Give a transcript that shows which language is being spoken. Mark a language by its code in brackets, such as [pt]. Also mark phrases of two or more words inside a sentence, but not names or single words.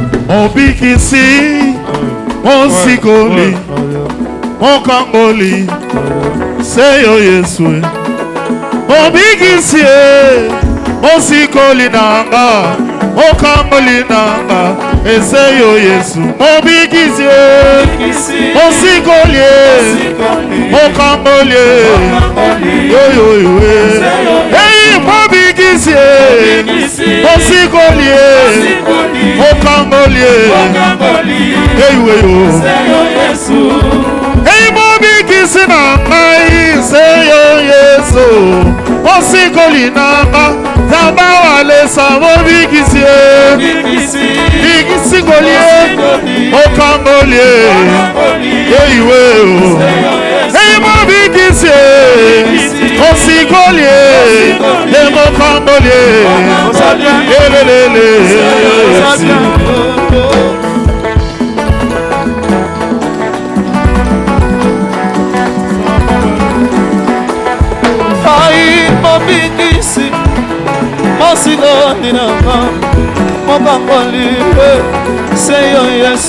[ln] mon bikisi, mon sikoli, mon kangoli, c'est yo Yesu. Mon bikisi, mon sikoli nanga, mon kangoli nanga, [fr] et c'est [ln] yo Yesu. Mon bikisi, mon sikoli, mon kangoli, yo yo yo. Hey, mon bikisi, mon sikoli, mon kangoli, hey yo yo. Hey, mon bikisi nanga, c'est yo Yesu. Mon sikoli nanga, zamba wale sa mon bikisi, bikisi golie, mon kangoli, hey yo. Hey, mon bikisi, mon sikoli, et mon kangoli, Bikisi, Mosigoni nanga, Mokangoli, c'est yo Yesu.